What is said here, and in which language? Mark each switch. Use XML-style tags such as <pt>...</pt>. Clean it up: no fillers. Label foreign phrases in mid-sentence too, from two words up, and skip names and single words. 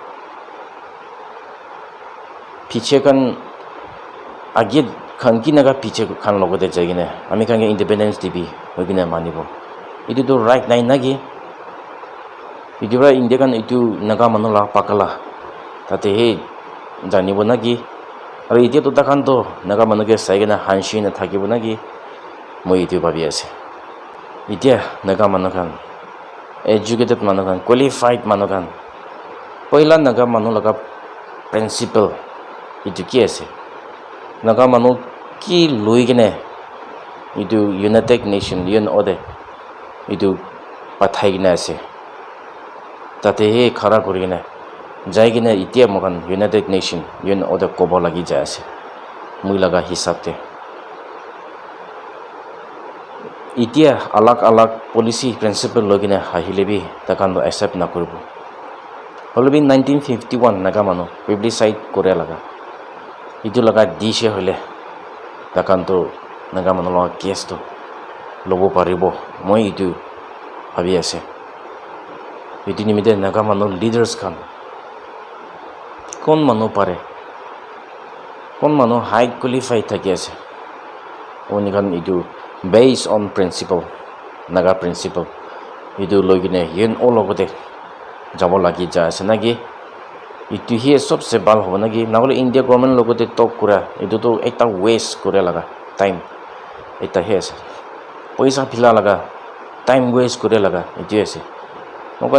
<nag>piche kan age khan ki naga piche khan logote jagine ami kan independence dibi hogine manibo itu to right nai nagi itu ra India kan itu naga manula pakala tate he janibo nagi aro itu to takan to naga manuke saigena hanshi na thakibo nagi moi itu bhabi ase itia naga manukan educated manukan qualified manukan poila naga manu laga principle itu ki ase naga manu ki loigene itu United Nation UNO itu pathai gina ase tate he khara kurigine jaigine itia mogan United Nation UNO de kobo lagi ja ase mui laga hisab te itia alag</nag> <en>policy principle</en> <nag>logine hahilebi takan accept na koribo holobi 1951 naga manu plebiscite kore laga itu laga dishe hole takan to naga manu laga case to lobo paribo moi itu bhabi ase itu nimite naga manu leaders kan kon manu pare kon manu</nag> <en>high qualified</en> <nag>thaki ase oni kan itu</nag> <en>based on principle</en> <nag>naga principle itu logine yen ologote jabo lagi ja ase nagi itu hi sobse bal hobo nagi nagole India government logote talk kura itu to ekta waste kore laga time eta he ase paisa phila laga time waste kore laga itu ase mokan</nag>